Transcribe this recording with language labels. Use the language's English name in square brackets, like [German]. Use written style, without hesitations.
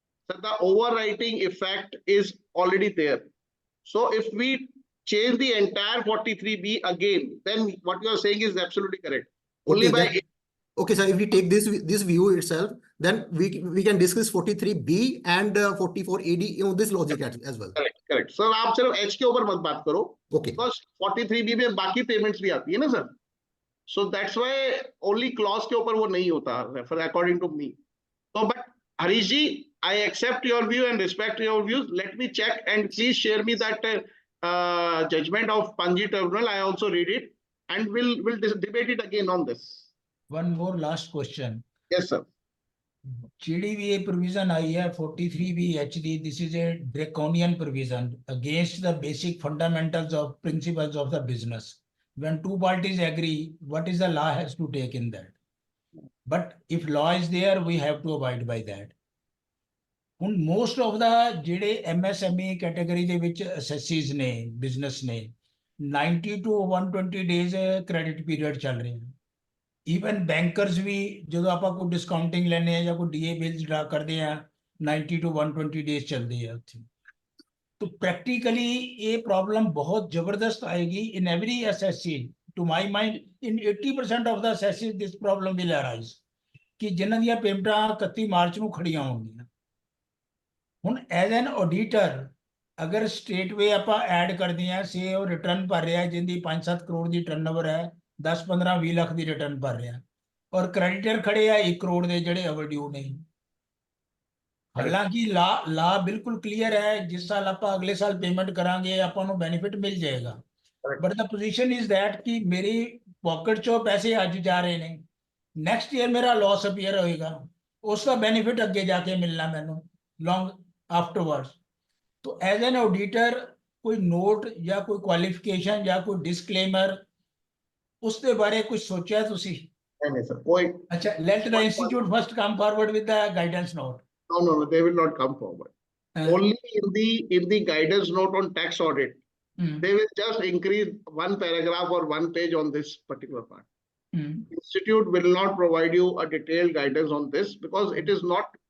[English] So the overwriting effect is already there. So if we change the entire 43B again, then what you are saying is absolutely correct. Only by Okay, sir, if we take this view itself, then we can discuss 43B and 44AD on this logic as well. Correct. [Hindi] Sir, आप सिर्फ H के ऊपर मत बात करो. [English] Okay. [Hindi] Because 43B में बाकी payments भी आती है ना sir. [English] So that's why only clause [Hindi] के ऊपर वो नहीं होता, [English] according to me. So, but Harish ji, I accept your view and respect your views. Let me check and please share me that judgment of Panji Tribunal. I also read it, and we'll debate it again on this. One more last question. Yes, sir. GDVA provision [Hindi] आई है [English] 43BHD. This is a draconian provision against the basic fundamentals of principles of the business. When two parties agree, what is the law has to take in that? But if law is there, we have to abide by that. Most of the [Punjabi] ਜਿਹੜੇ MSME category ਦੇ ਵਿੱਚ [English] assessees ਨੇ, business ਨੇ, 90 to 120 days credit period [Punjabi] ਚੱਲ ਰਹੇ ਹਨ. [English] Even bankers [Punjabi] ਵੀ ਜਦੋਂ ਆਪਾਂ ਕੋਈ discounting ਲੈਣੇ ਆ ਜਾਂ ਕੋਈ DA bills ਡਰਾ ਕਰਦੇ ਆ, 90 to 120 days ਚੱਲਦੇ ਆ ਉੱਥੇ. [Hindi] तो practically ये problem बहुत जबरदस्त आएगी [English] in every assessee. To my mind, in 80% of the assessees, this problem will arise. [Punjabi] कि जिन्हां ਦੀਆਂ ਪੇਮੈਂਟਾਂ 31 ਮਾਰਚ ਨੂੰ ਖੜੀਆਂ ਹੋਣਗੀਆਂ. ਹੁਣ [English] as an auditor, [Punjabi] ਅਗਰ state way ਆਪਾਂ ਐਡ ਕਰਦੇ ਆ, ਸੇ ਉਹ ਰਿਟਰਨ ਭਰ ਰਿਹਾ ਜਿੰਦੀ 5-7 ਕਰੋੜ ਦੀ ਟਰਨਓਵਰ ਹੈ, 10-15-20 ਲੱਖ ਦੀ ਰਿਟਰਨ ਭਰ ਰਿਹਾ, ਔਰ ਕ੍ਰੈਡੀਟਰ ਖੜੇ ਆ 1 ਕਰੋੜ ਦੇ ਜਿਹੜੇ ਓਵਰਡਿਊ ਨੇ. ਹਾਲਾਂਕਿ ਲਾ ਬਿਲਕੁਲ ਕਲੀਅਰ ਹੈ, ਜਿਸ ਸਾਲ ਆਪਾਂ ਅਗਲੇ ਸਾਲ ਪੇਮੈਂਟ ਕਰਾਂਗੇ ਆਪਾਂ ਨੂੰ ਬੈਨੀਫਿਟ ਮਿਲ ਜਾਏਗਾ. [English] but the position is that [Punjabi] ਕਿ ਮੇਰੀ ਪਾਕਟ ਚੋਂ ਪੈਸੇ ਅੱਜ ਜਾ ਰਹੇ ਨੇ, ਨੈਕਸਟ ਈਅਰ ਮੇਰਾ ਲਾਸ ਅਪੀਅਰ ਹੋਏਗਾ, ਉਸ ਦਾ ਬੈਨੀਫਿਟ ਅੱਗੇ ਜਾ ਕੇ ਮਿਲਣਾ ਮੈਨੂੰ [English] Long afterwards. [Hindi] तो [English] as an auditor [Hindi] कोई नोट या कोई क्वालिफिकेशन या कोई डिस्क्लेमर उसके बारे कुछ सोचा तुसी? नहीं सर, कोई. [English] अच्छा, let the institute first come forward with the guidance note. No, they will not come forward. Only in the guidance note on tax audit, they will just increase one paragraph or one page on this particular part. Institute will not provide you a detailed guidance on this because it is not.